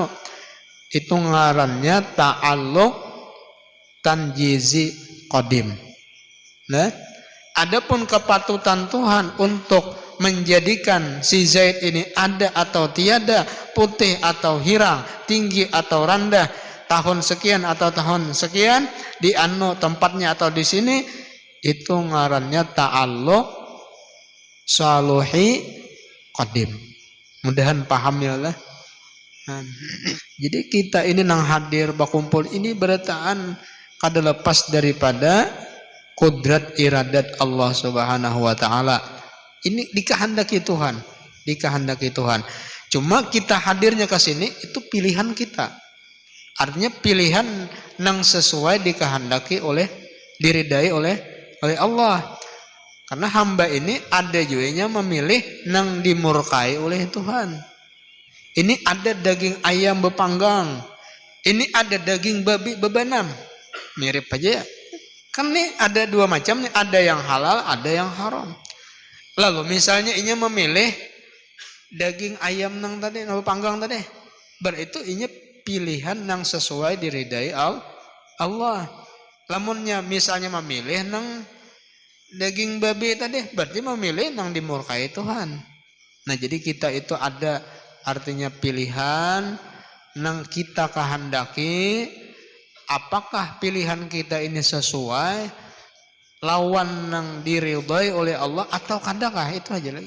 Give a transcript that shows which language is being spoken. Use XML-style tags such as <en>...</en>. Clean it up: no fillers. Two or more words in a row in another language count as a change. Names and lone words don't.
<bjn>Itu ngarannya</bjn> <ar>تعلق تنجيزي قديم.</ar> <bjn>Nah, adapun kepatutan Tuhan untuk menjadikan si Zaid ini ada atau tiada, putih atau hirang, tinggi atau rendah, tahun sekian atau tahun sekian, di anu tempatnya atau di sini, itu ngarannya</bjn> <ar>تعلق صلوحي قديم.</ar> <bjn>Mudahan paham ya lah. Jadi kita ini nang hadir bakumpul ini berataan kada lepas daripada kudrat iradat Allah</bjn> <ar>سبحانه وتعالى.</ar> <bjn>Ini dikehendaki Tuhan, dikehendaki Tuhan. Cuma kita hadirnya ke sini itu pilihan kita. Artinya pilihan yang sesuai dikehendaki oleh diridai oleh Allah. Karena hamba ini ada juga memilih yang dimurkai oleh Tuhan. Ini ada daging ayam bepanggang. Ini ada daging babi bebanam. Mirip aja ya. Kan nih ada dua macam nih, ada yang halal, ada yang haram. Lalu misalnya ini memilih daging ayam nang tadi, nang panggang tadi, berarti ini pilihan nang sesuai diridai Allah. Lamunnya misalnya memilih nang daging babi tadi, berarti memilih nang dimurkai Tuhan. Nah, jadi kita itu ada artinya pilihan nang kita kehendaki. Apakah pilihan kita ini sesuai lawan yang diridhai oleh Allah atau kadakah? Itu aja lagi.</bjn>